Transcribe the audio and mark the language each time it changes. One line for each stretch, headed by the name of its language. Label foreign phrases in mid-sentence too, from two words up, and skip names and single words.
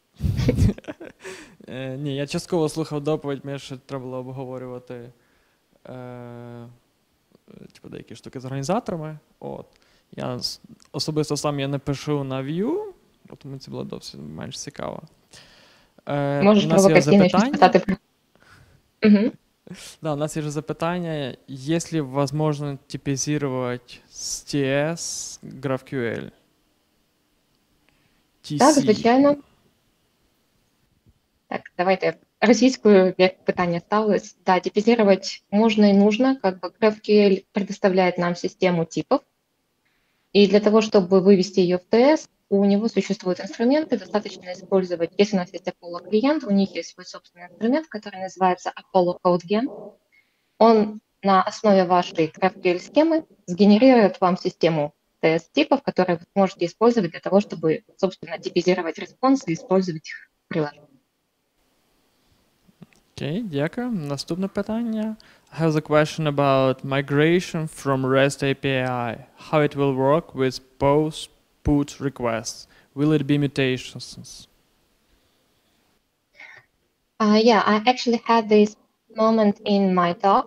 Ukrainian: Ні, я частково слухав доповідь, мені ще треба було обговорювати деякі штуки з організаторами. От. Я особисто сам я не пишу на Vue, тому це було досить менш цікаво. Можеш провокаційно щось питати про... Да, у нас є вже запитання.
Russian: Есть ли возможно типизировать с TS GraphQL? TC.
Ukrainian: Так, звичайно. Так, давайте російскую, як питання ставилось.
Russian: Да, типизировать можно и нужно. Как бы GraphQL предоставляет нам систему типов. И для того, чтобы вывести ее в TS, у него существуют инструменты, достаточно использовать, если у нас есть Apollo клиент, у них есть свой собственный инструмент, который называется Apollo CodeGen. Он на основе вашей GraphQL-схемы сгенерирует вам систему TS-типов, которые вы сможете использовать для того, чтобы, собственно, типизировать респонсы и использовать их в приложении.
Ukrainian: Окей, дякую. Наступне питання.
English: I have a question about migration from REST API. How it will work with post put requests. Will it be mutations? Yeah, I actually had this moment in my talk.